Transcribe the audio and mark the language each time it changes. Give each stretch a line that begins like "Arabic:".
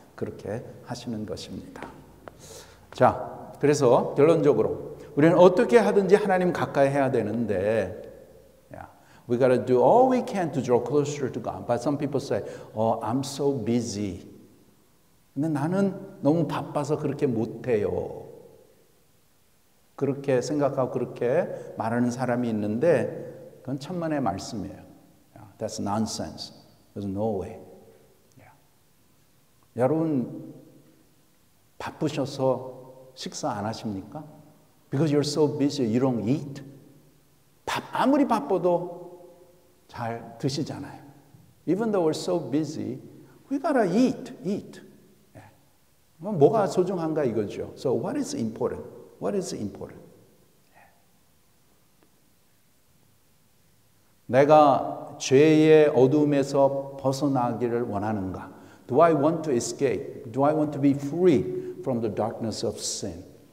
Korean: 그렇게 하시는 것입니다. 자, 그래서 결론적으로 우리는 어떻게 하든지 하나님 가까이 해야 되는데
English: we got to do all we can to draw closer to God. But some people say, oh, I'm so busy.
Korean: 근데 나는 너무 바빠서 그렇게 못해요. 그렇게 생각하고 그렇게 말하는 사람이 있는데 그건 천만의 말씀이에요.
English: That's nonsense. There's no way.
Korean: 여러분 바쁘셔서 식사 안 하십니까?
English: Because you're so busy, you don't eat.
Korean: 아무리 바빠도 잘 드시잖아요.
English: Even though we're so busy, we gotta eat.
Korean: 뭐가 소중한가 이거죠.
English: So what is important? What is important?
Korean: 내가 죄의 어둠에서 벗어나기를 원하는가?
English: Do I want to escape? Do I want to be free from the darkness of sin?